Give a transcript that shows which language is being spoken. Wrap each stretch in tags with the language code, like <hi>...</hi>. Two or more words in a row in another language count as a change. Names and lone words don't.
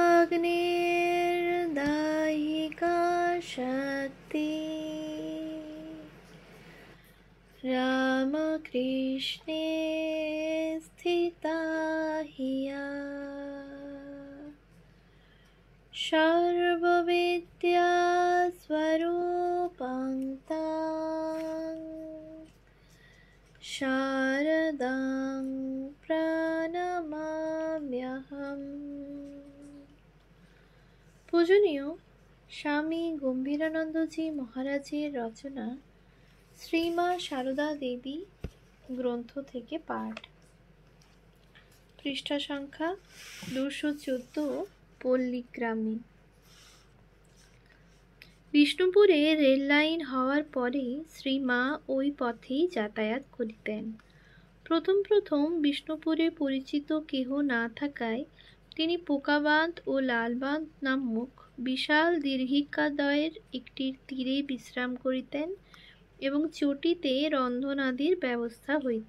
<sa>अग्निर्दायिका शक्ति रामकृष्णे स्थिता हिया सर्वविद्या स्वरूपं तां शारदां प्रणमाम्यहम्।</sa> <bn>পূজনীয় স্বামী গম্ভীরানন্দজী মহারাজের রচনা শ্রীমা শারদা দেবী গ্রন্থ থেকে পাঠ। পৃষ্ঠা সংখ্যা 214। পল্লীগ্রামে। বিষ্ণুপুরে রেল লাইন হওয়ার পরে শ্রীমা ওই পথেই যাতায়াত করিতেন। প্রথম প্রথম বিষ্ণুপুরে পরিচিত কেহ না থাকায় তিনি পোকাবাঁধ ও লালবাঁধ নামক বিশাল দীর্ঘিকাদ্বয়ের একটির তীরে বিশ্রাম করিতেন এবং চটিতে রন্ধনাদির ব্যবস্থা হইত।</bn>